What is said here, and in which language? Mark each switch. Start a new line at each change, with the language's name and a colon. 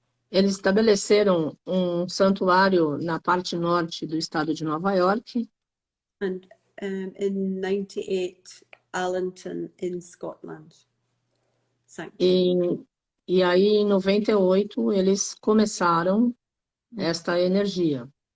Portuguese: Eles estabeleceram um santuário na parte norte do estado de Nova York.
English: And in 98, Allenton in Scotland. Sanctuary.
Portuguese: E aí, em 98, eles começaram esta energia.